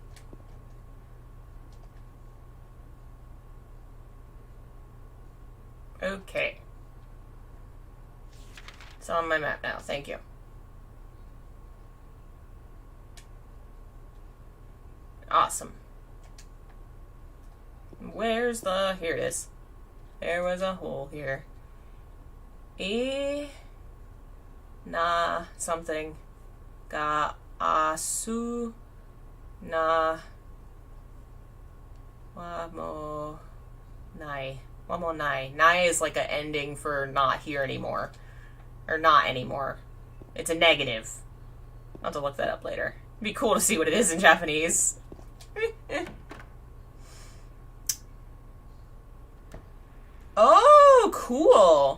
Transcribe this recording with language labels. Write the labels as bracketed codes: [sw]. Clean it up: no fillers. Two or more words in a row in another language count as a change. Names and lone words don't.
[en] Okay. It's on my map now, thank you. Awesome. Where's the... Here it is. There was a hole here. Na something. [ja] Ga asu na wamo nai. Wamo nai. [en] Nai is like an ending for not here anymore. Or not anymore. It's a negative. I'll have to look that up later. It'd be cool to see what it is in Japanese. Oh, cool.